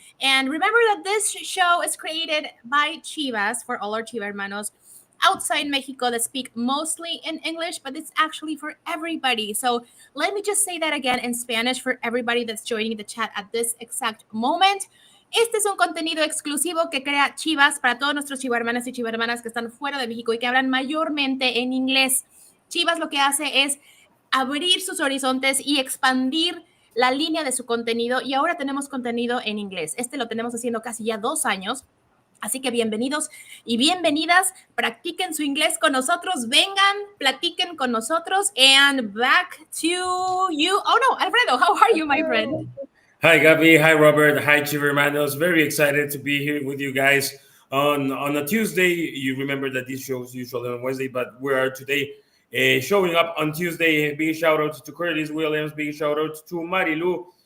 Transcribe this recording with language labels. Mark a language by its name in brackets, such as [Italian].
[English] And remember that this show is created by Chivas for all our Chiva hermanos outside Mexico that speak mostly in English, but it's actually for everybody. So let me just say that again in Spanish for everybody that's joining the chat at this exact moment. [Spanish] Este es un contenido exclusivo que crea Chivas para todos nuestros chivarmanas y chivarmanas que están fuera de México y que hablan mayormente en inglés. Chivas lo que hace es abrir sus horizontes y expandir la línea de su contenido, y ahora tenemos contenido en inglés. Este lo tenemos haciendo casi ya 2 años. Así que bienvenidos y bienvenidas, practiquen su inglés con nosotros, vengan, platiquen con nosotros, [English] and back to you. Oh no, Alfredo, how are you, my friend? Hi, Gabby. Hi, Robert. Hi, Chiva hermanos. Very excited to be here with you guys on a Tuesday. You remember that this show is usually on Wednesday, but we are today showing up on Tuesday. Big shout out to Curtis Williams. Big shout out to Marilu.